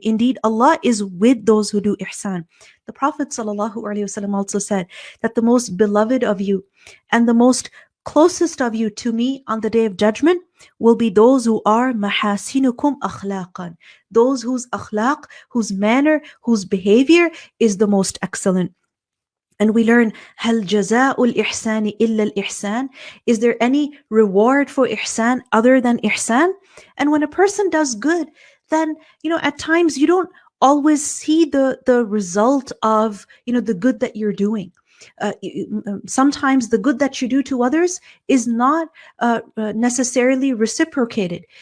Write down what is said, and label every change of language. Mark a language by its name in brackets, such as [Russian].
[English] Indeed, Allah is with those who do ihsan. The Prophet sallallahu alaihi wasallam also said that the most beloved of you and the most closest of you to me on the day of judgment will be those who are [Arabic] mahasinukum akhlaqan, [English] those whose akhlaq, whose manner, whose behavior is the most excellent. And we learn, [Arabic] هل جزاء الإحسان إلا الإحسان? [English] Is there any reward for ihsan other than ihsan? And when a person does good, then, at times you don't always see the result of, the good that you're doing. Sometimes the good that you do to others is not necessarily reciprocated.